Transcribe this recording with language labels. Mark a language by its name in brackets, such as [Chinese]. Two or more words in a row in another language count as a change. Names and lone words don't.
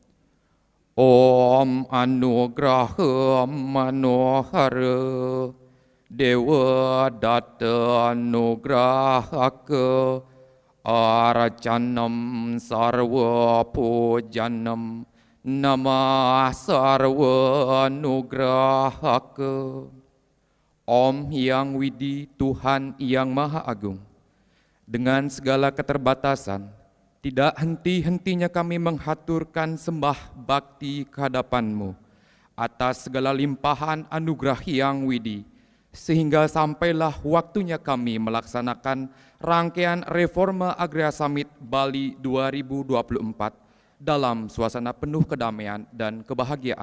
[Sanskrit] Om Anugraha Manohara Dewa Datta Anugrahaka Aracanam Sarva Pujanam Namah Sarva Anugrahaka. [Indonesian] Om Yang Widi, Tuhan yang Maha Agung, dengan segala keterbatasan, tidak henti-hentinya kami menghaturkan sembah bakti kehadapan-Mu atas segala limpahan anugerah Yang Widi, sehingga sampailah waktunya kami melaksanakan rangkaian Reforma Agraria Summit Bali 2024 dalam suasana penuh kedamaian dan kebahagiaan.